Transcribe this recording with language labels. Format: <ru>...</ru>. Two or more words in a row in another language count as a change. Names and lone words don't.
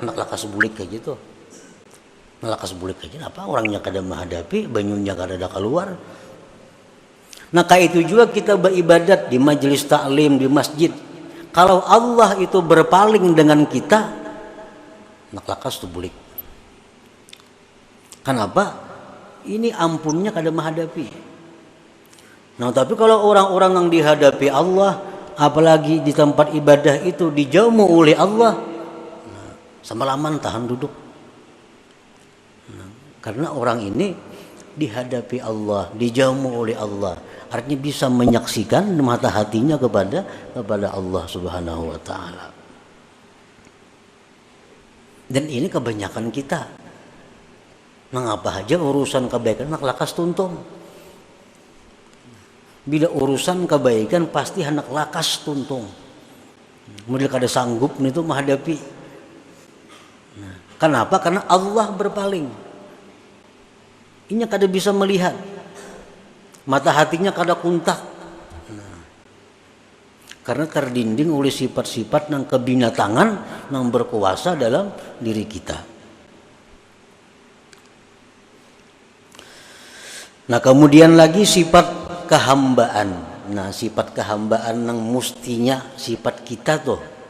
<bjn>Nak lakas bulik kayak gitu, nak lakas bulik aja, apa orangnya kada menghadapi, banyunya kada ada keluar.</bjn> <id>Nah, kayak itu juga kita beribadat di majelis taklim, di masjid.</id> <bjn>Kalau Allah itu berpaling dengan kita, nak lakas tu bulik. Kenapa? Ini ampunnya kada menghadapi.</bjn> <id>Nah, tapi kalau orang-orang yang dihadapi Allah, apalagi di tempat ibadah itu dijauh oleh Allah, nah, semalaman tahan duduk. Nah, karena orang ini dihadapi Allah, dijauh oleh Allah, artinya bisa menyaksikan mata hatinya kepada Allah</id> <ar>سبحانه وتعالى.</ar> <id>Dan ini kebanyakan kita.</id> <bjn>Mengapa aja urusan kebaikan nak lakas tuntung. Bila urusan kebaikan pasti hendak lakas tuntung. Model kada sanggup itu menghadapi.</bjn> <id>Nah, kenapa? Karena Allah berpaling.</id> <bjn>Ini kada bisa melihat. Mata hatinya kada kuntak.</bjn> <id>Nah, karena terdinding oleh sifat-sifat yang kebinatangan yang berkuasa dalam diri kita. Nah, kemudian lagi sifat kehambaan. Nah, sifat kehambaan yang mestinya sifat kita tuh.</id>